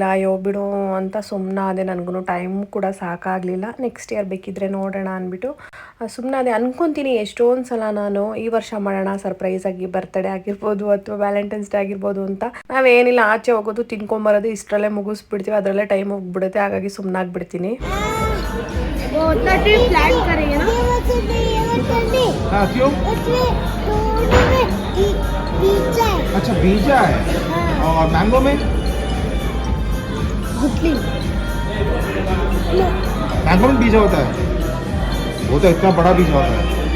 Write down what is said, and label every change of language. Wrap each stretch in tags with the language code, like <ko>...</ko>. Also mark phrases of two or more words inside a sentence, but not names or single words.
<kn>ಅಯ್ಯೋ ಬಿಡು ಅಂತ ಸುಮ್ಮನಾದೆ. ನನಗೂ ಟೈಮ್ ಕೂಡ ಸಾಕಾಗಲಿಲ್ಲ.</kn> <en>next year</en> <kn>ಬೇಕಿದ್ರೆ ನೋಡೋಣ ಅಂದ್ಬಿಟ್ಟು ಸುಮ್ಮನಾದೆ. ಅನ್ಕೊತೀನಿ ಎಷ್ಟೊಂದು ಸಲ ನಾನು ಈ ವರ್ಷ ಮಾಡೋಣ ಸರ್ಪ್ರೈಸಾಗಿ, ಬರ್ತ್ಡೇ ಆಗಿರ್ಬೋದು ಅಥವಾ ವ್ಯಾಲೆಂಟೈನ್ಸ್ ಡೇ ಆಗಿರ್ಬೋದು ಅಂತ. ನಾವೇನಿಲ್ಲ, ಆಚೆ ಹೋಗೋದು, ತಿನ್ಕೊಂಬರೋದು, ಇಷ್ಟರಲ್ಲೇ ಮುಗಿಸ್ಬಿಡ್ತೀವಿ, ಅದರಲ್ಲೇ ಟೈಮ್ ಹೋಗ್ಬಿಡುತ್ತೆ. ಹಾಗಾಗಿ ಸುಮ್ಮನಾಗ್ಬಿಡ್ತೀನಿ.</kn> <hi>अच्छा बीजा है और मैंगो में मैंगो में बीजा होता है, वो तो इतना बड़ा बीजा होता है.</hi>